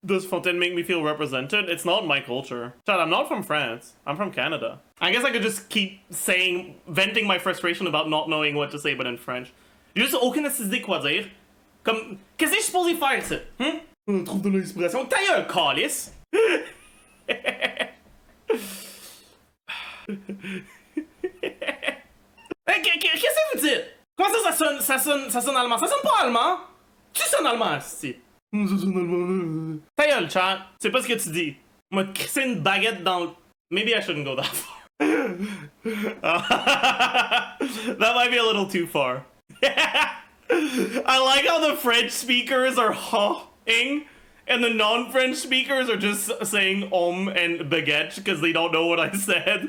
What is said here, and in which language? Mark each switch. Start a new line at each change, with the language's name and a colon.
English: Does Fontaine make me feel represented? It's not my culture. Chad, I'm not from France. I'm from Canada. I guess I could just keep saying, venting my frustration about not knowing what to say, but in French.
French: J'ai juste aucune idée quoi dire. Comme, qu'est-ce que je suis supposé faire, ça? Trouve de l'inspiration. Ta gueule, calice! Qu'est-ce que vous dites? Comment ça sonne allemand? Ça sonne pas allemand? Tu sonnes allemand, si. Ça sonne allemand. Ta gueule, chat. C'est pas ce que tu dis. M'a crissé une baguette dans le...
English: Maybe I shouldn't go that far. That might be a little too far. I like how the French speakers are hawing and the non-French speakers are just saying and baguette because they don't know what I said.